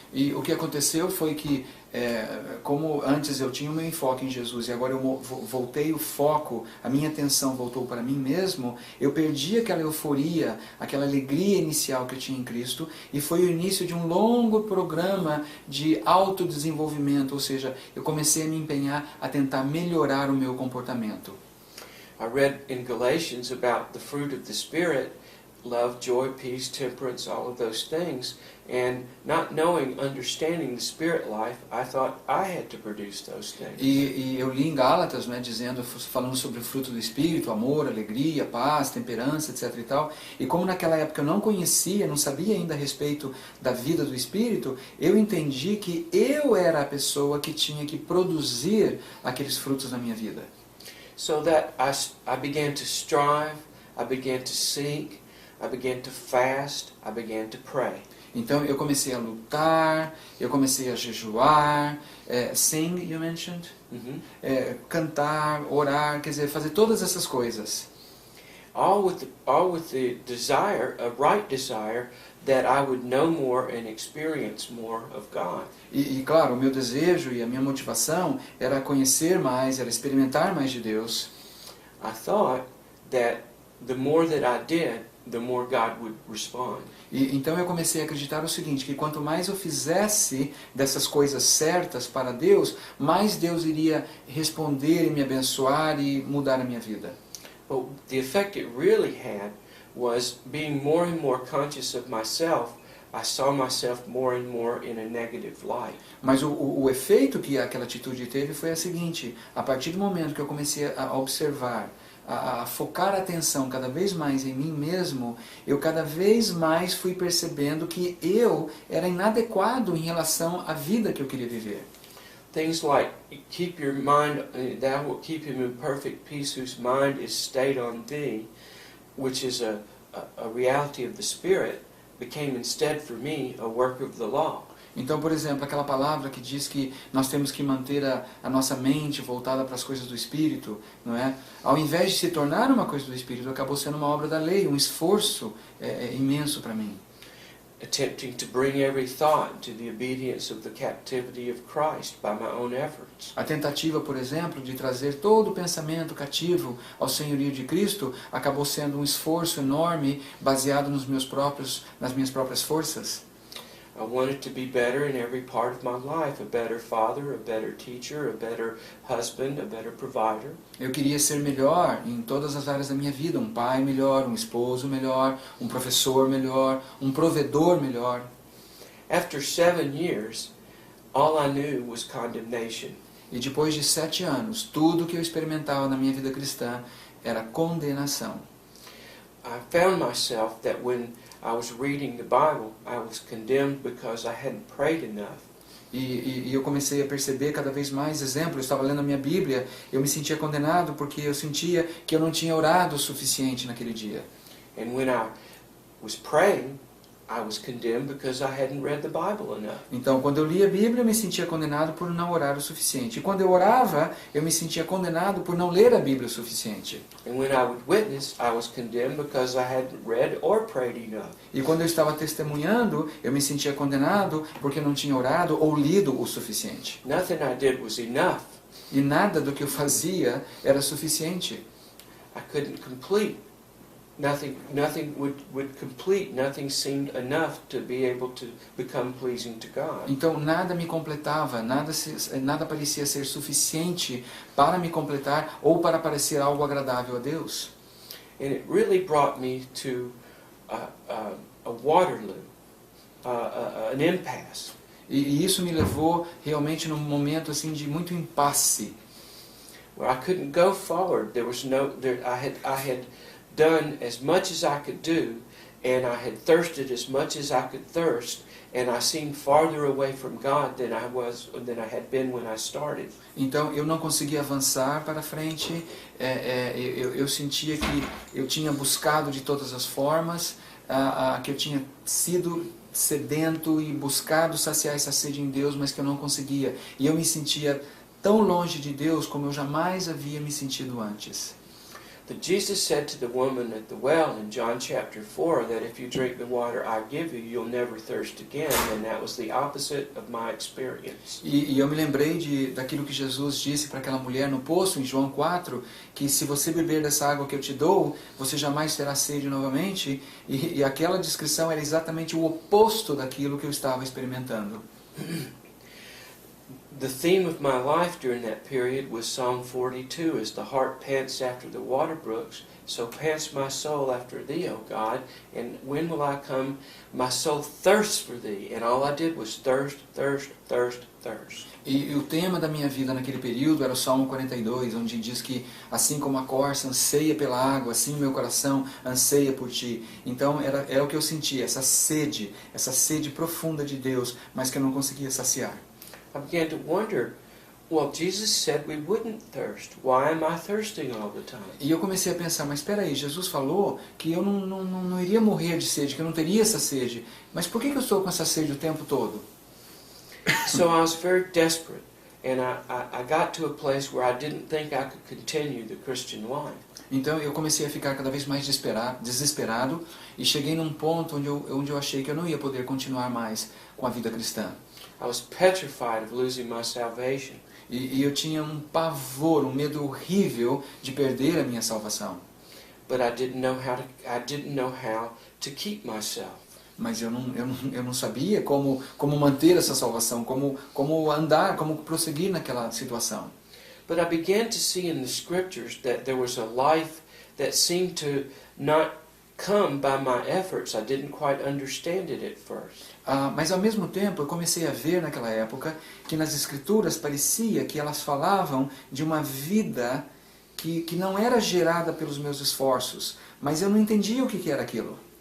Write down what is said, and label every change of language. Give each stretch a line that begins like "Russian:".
Portuguese: E o que aconteceu foi que, como antes eu tinha o meu enfoque em Jesus e agora eu voltei o foco, a minha atenção voltou para mim mesmo, eu perdi aquela euforia, aquela alegria inicial que eu tinha em Cristo, e foi o início de um longo programa de autodesenvolvimento, ou seja, eu comecei a me empenhar a tentar melhorar o meu comportamento.
English: I read in Galatians about the fruit of the Spirit, love, joy, peace, temperance, all of those things, and not knowing, understanding the Spirit life, I thought I had to produce those things.
Portuguese: E eu li em Gálatas, falando sobre o fruto do Espírito, amor, alegria, paz, temperança, etc. e tal. E como naquela época eu não conhecia, não sabia ainda a respeito da vida do Espírito, eu entendi que eu era a pessoa que tinha que produzir aqueles frutos na minha vida.
English: So that I began to strive, I began to seek, I began to fast, I began to pray.
Portuguese: Então eu comecei a lutar, eu comecei a jejuar,
English: sing, you mentioned?
Portuguese: Cantar, orar, quer dizer, fazer todas essas coisas.
English: All with the desire, a right desire, that I would know more and experience more of God.
Portuguese: E claro, o meu desejo e a minha motivação era conhecer mais, era experimentar mais de Deus.
English: I thought that the more that I did, the more God would respond.
Portuguese: E então eu comecei a acreditar o seguinte, que quanto mais eu fizesse dessas coisas certas para Deus, mais Deus iria responder e me abençoar e mudar a minha vida.
English: But the effect it really had was being more and more conscious of myself. I saw myself more and more in a negative light.
Portuguese: Mas o efeito que aquela atitude teve foi a seguinte: a partir do momento que eu comecei a observar, a focar a atenção cada vez mais em mim mesmo, eu cada vez mais fui percebendo que eu era inadequado em relação à vida que eu queria viver.
English: Things like, keep your mind, thou wilt keep him in perfect peace whose mind is stayed on thee, which is a reality of the Spirit, became instead for me a work of the law.
Portuguese: Então, por exemplo, aquela palavra que diz que nós temos que manter a nossa mente voltada para as coisas do Espírito, não é? Ao invés de se tornar uma coisa do Espírito, acabou sendo uma obra da lei, um esforço imenso para mim.
English: Attempting to bring every thought to the obedience of the captivity of Christ by my own efforts.
Portuguese: A tentativa, por exemplo, de trazer todo o pensamento cativo ao senhorio de Cristo acabou sendo um esforço enorme baseado nas minhas próprias forças.
English: I wanted to be better in every part of my life, a better father, a better teacher, a better husband, a better provider.
Portuguese: Eu queria ser melhor em todas as áreas da minha vida, um pai melhor, um esposo melhor, um professor melhor, um provedor melhor.
English: After 7 years, all I knew was condemnation.
Portuguese: E depois de 7 anos, tudo que eu experimentava na minha vida cristã era condenação.
English: I found myself that when I was reading the Bible, I was condemned because I hadn't prayed enough.
Portuguese: E eu comecei a perceber cada vez mais exemplos. Eu estava lendo a minha Bíblia, eu me sentia condenado porque eu sentia que eu não tinha orado o suficiente naquele dia.
English: And when I was praying, I was condemned because I hadn't read the Bible enough.
Portuguese: Então, quando eu lia a Bíblia, eu me sentia condenado por não orar o suficiente. E quando eu orava, eu me sentia condenado por não ler a Bíblia o suficiente.
English: And when I would witness, I was condemned because I hadn't read or prayed enough.
Portuguese: E quando eu estava testemunhando, eu me sentia condenado porque não tinha orado ou lido o suficiente.
English: Nothing I did was enough.
Portuguese: E nada do que eu fazia era suficiente.
English: I couldn't complete. Nothing would complete. Nothing seemed enough to be able to become pleasing to God.
Portuguese: Então nada me completava, nada parecia ser suficiente para me completar ou para parecer algo agradável a Deus.
English: And it really brought me to a Waterloo, an impasse.
Portuguese: E isso me levou realmente num momento assim de muito impasse.
English: Where I couldn't go forward. I had done as much as I could do, and I had thirsted as much as I could thirst, and I seemed farther away from God than I had been when I started.
Portuguese: Então eu não conseguia avançar para frente. Eu sentia que eu tinha buscado de todas as formas, que eu tinha sido sedento e buscado saciar essa sede em Deus, mas que eu não conseguia. E eu me sentia tão longe de Deus como eu jamais havia me sentido antes.
English: That Jesus said to the woman at the well in John chapter 4 that if you drink the water I give you, you'll never thirst again, and that was the opposite of my experience.
Portuguese: E eu me lembrei daquilo que Jesus disse para aquela mulher no poço, em João 4, que se você beber dessa água que eu te dou, você jamais terá sede novamente, e aquela descrição era exatamente o oposto daquilo que eu estava experimentando.
English: The theme of my life during that period was Psalm 42, as the heart pants after the water brooks, so pants my soul after thee, O God, and when will I come? My soul thirsts for thee, and all I did was thirst, thirst, thirst, thirst.
Portuguese: E o tema da minha vida naquele período era o Salmo 42, onde diz que assim como a corça anseia pela água, assim o meu coração anseia por ti. Então era o que eu sentia, essa sede profunda de Deus, mas que eu não conseguia saciar.
English: I began to wonder, well, Jesus said we wouldn't thirst. Why am I thirsting all the time?
Portuguese: E eu comecei a pensar, mas espera aí, Jesus falou que eu não iria morrer de sede, que eu não teria essa sede. Mas por que eu estou com essa sede o tempo todo?
English: So I was very desperate, and I got to a place where I didn't think I could continue the Christian life.
Portuguese: Então eu comecei a ficar cada vez mais desesperado e cheguei num ponto onde eu achei que eu não ia poder continuar mais com a vida cristã.
English: I was petrified of losing my salvation.
Portuguese: E eu tinha um pavor, um medo horrível de perder a minha salvação.
English: But I didn't know how to keep myself.
Portuguese: Mas eu não sabia como manter essa salvação, como andar, como prosseguir naquela situação.
English: But I began to see in the scriptures that there was a life that seemed to not come by my efforts. I didn't quite understand it at first.
Portuguese: Mas ao mesmo tempo eu comecei a ver naquela época que nas escrituras parecia que elas falavam de uma vida que não era gerada pelos meus esforços, mas eu não entendia o que era aquilo.